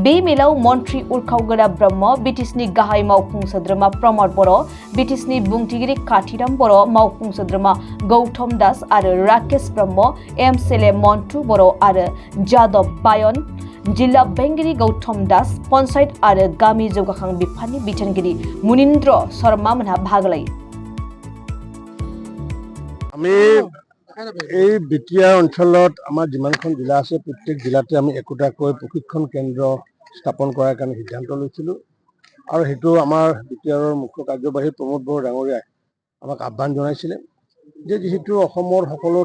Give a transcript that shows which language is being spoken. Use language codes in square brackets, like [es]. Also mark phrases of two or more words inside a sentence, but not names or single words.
[brx] बे मेलाव मन्त्रि उर्खावगोरा ब्रह्म, बिटिसिनि गाहाय मावफुं सोद्रोमा प्रमद बर', बिटिसिनि बुंथिगिरि काथिराम बर', मावफुं सोद्रोमा गौतम दास आरो राकेश ब्रह्म, एमएलए मन्टु बर' आरो जादब बायन, जिल्ला बेंगिरि गौतम दास, पन्चायत आरो गामि जौगाखां बिफाननि बिथोनगिरि मुनिन्द्र शर्मा मोनहा बाहागो लायो। [as] এই বিটিআৰ অঞ্চলত আমাৰ যিমানখন জিলা আছে প্ৰত্যেক জিলাতে আমি একোটাকৈ প্ৰশিক্ষণ কেন্দ্ৰ স্থাপন কৰাৰ কাৰণে সিদ্ধান্ত লৈছিলোঁ আৰু সেইটো আমাৰ বিটিআৰৰ মুখ্য কাৰ্যবাহী প্ৰমোদ বড়ো ডাঙৰীয়াই আমাক আহ্বান জনাইছিলে যে যিহেতু অসমৰ সকলো